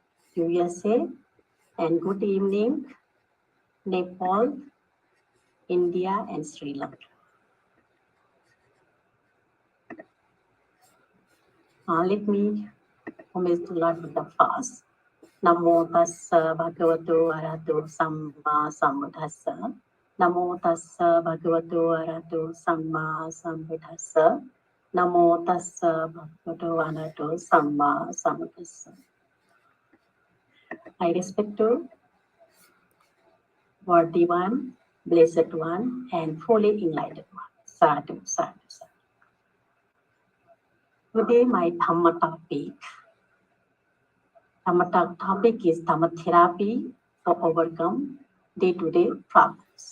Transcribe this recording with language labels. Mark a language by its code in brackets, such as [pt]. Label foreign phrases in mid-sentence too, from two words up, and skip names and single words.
[en] USA, and good evening, Nepal, India, and Sri Lanka. Let me homage to Lord Buddha first. [pi] Namo tassa bhagavato arahato samma sambuddhassa. Namo tassa bhagavato arahato samma sambuddhassa. Namo tassa bhagavato arahato samma sambuddhassa. [en] I respect to worthy one, blessed one, and fully enlightened one. [pi] Sadhu, sadhu, sadhu. [en] Today my Dhamma topic. Dhamma topic is Dhamma Therapy to overcome day-to-day problems.